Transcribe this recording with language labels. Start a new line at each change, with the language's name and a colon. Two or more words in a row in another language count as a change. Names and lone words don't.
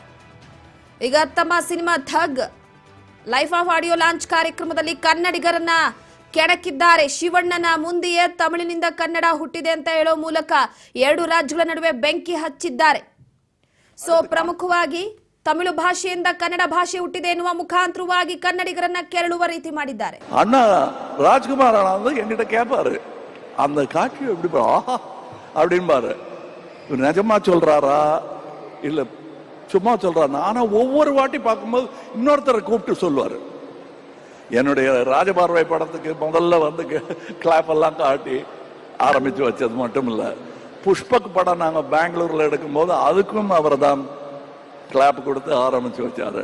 Kannada: ಈಗ ತಮ್ಮ ಸಿನಿಮಾ ಥಗ್ ಲೈಫ್
English: of audio launch
Kannada: ಕಾರ್ಯಕ್ರಮದಲ್ಲಿ ಕನ್ನಡಿಗರನ್ನ ಕೆಣಕಿದ್ದಾರೆ. ಶಿವಣ್ಣನ ಮುಂದೆಯೇ ತಮಿಳಿನಿಂದ ಕನ್ನಡ ಹುಟ್ಟಿದೆ ಅಂತ ಹೇಳೋ ಮೂಲಕ ಎರಡು ರಾಜ್ಯಗಳ ನಡುವೆ ಬೆಂಕಿ ಹಚ್ಚಿದ್ದಾರೆ. ಪ್ರಮುಖವಾಗಿ ತಮಿಳು ಭಾಷೆಯಿಂದ ಕನ್ನಡ ಭಾಷೆ ಹುಟ್ಟಿದೆ ಎನ್ನುವ ಮುಖಾಂತರವಾಗಿ ಕನ್ನಡಿಗರನ್ನ ಕೆರಳುವ ರೀತಿ ಮಾಡಿದ್ದಾರೆ.
Tamil: ಅಣ್ಣ ರಾಜ್குமார் என்கிட்ட கேட்பாரு, அந்த காட்சி எப்படி அப்படின்பாரு, நிஜமா சொல்றாரா இல்ல சும்மா சொல்றாரு. ஆனா ஒவ்வொரு வாட்டி பார்க்கும்போது இன்னொருத்தரை கூப்பிட்டு சொல்லுவாரு. என்னுடைய ராஜபார்வை படத்துக்கு முதல்ல வந்து கிளாப் எல்லாம் காட்டி ஆரம்பிச்சு வச்சது மட்டும் இல்ல, புஷ்பக் படம் நாங்க பெங்களூர்ல எடுக்கும் போது அதுக்கும் அவர் தான் கிளாப் கொடுத்து ஆரம்பிச்சு வச்சாரு.